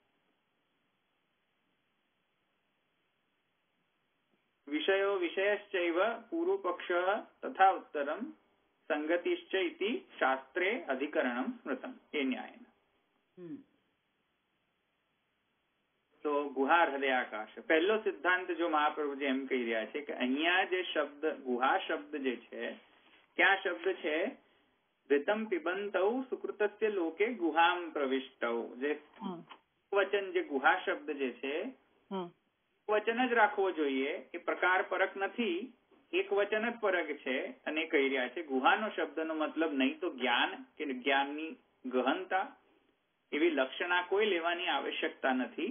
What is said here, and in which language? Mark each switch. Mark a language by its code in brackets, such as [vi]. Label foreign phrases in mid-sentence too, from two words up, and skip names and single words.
[sa] વિષયો વિષયશ્ચૈવ પૂર્વ પક્ષ તથા ઉત્તરમ સંગતિશ્ચ ઇતિ શાસ્ત્રે અધિકરણમ સ્મૃતમ. [gu] એ ન્યાય. તો ગુહા હૃદયાકાશ પહેલો સિદ્ધાંત જો મહાપ્રભુજી એમ કહી રહ્યા છે કે અહીંયા જે શબ્દ ગુહા શબ્દ જે છે, ક્યાં શબ્દ છે? [sa] ऋतम पिबंतौ सुकृतस्य लोके गुहाम प्रविष्टौ. [gu] જે વચન જે ગુહા શબ્દ જે છે, વચન જ રાખવો જોઈએ. એ પ્રકાર પરક નથી, એક વચન જ પરક છે. અને કહી રહ્યા છે ગુહાનો શબ્દનો મતલબ નહીં તો જ્ઞાન કે જ્ઞાનની ગહનતા, એવી લક્ષણા કોઈ લેવાની આવશ્યકતા નથી.